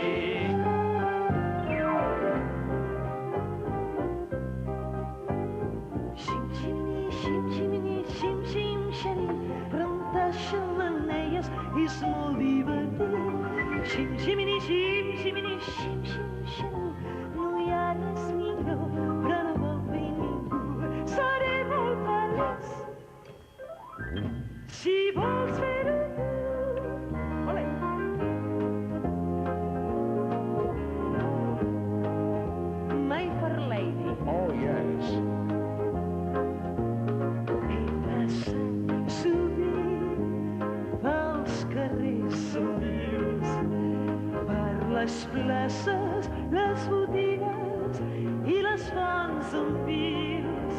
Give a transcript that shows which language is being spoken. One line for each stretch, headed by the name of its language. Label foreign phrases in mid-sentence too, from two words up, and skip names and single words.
Catalan: Xim-ximini, plantar xemeneies és molt divertit. Xim-ximini, no hi ha res millor, però no vol bé ningú. Seré molt feliç si vols fer-ho tu. Olé! My Fair Lady.
English: Oh, yes.
Catalan: Pels carrers somrius, per les places, les botigues i les fonts amb fils.